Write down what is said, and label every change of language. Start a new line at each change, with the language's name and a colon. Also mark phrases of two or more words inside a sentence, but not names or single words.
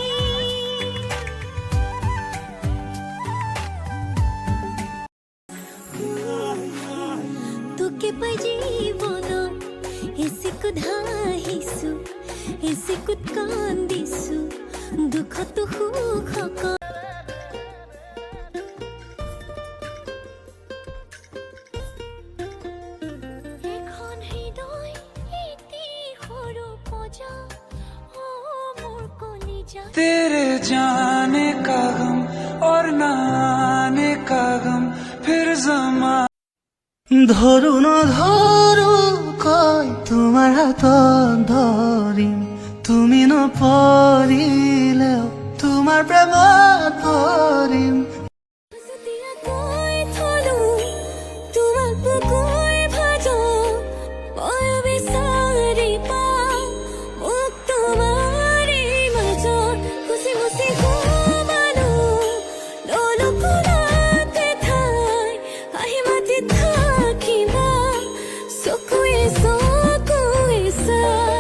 Assamese: তোকে পাই জীৱনত এচিকুত হাঁহিছো এচিকুত কান্দিছো দুখতো সুখ এখন হৃদয় এটি সৰু পজা অ মোৰ কলিজা
Hindi: तेरे जाने का गम और न आने का गम फिर जमा
Assamese: ধৰো নধৰো কয় তোমাৰ হাতত ধৰিম তুমি নপৰিলেও তোমাৰ প্ৰেমত পৰিম যেতিয়া কৈ থলো তোমাক বুকুৰ ভাজো মই বিচাৰি পাওঁ মোক তোমাৰে মাজত খুচি মুচি ঘুমালো ললো কোলাতে ঠাই আহি মাতি থাকিবা চকুৱে চকুৱে চাই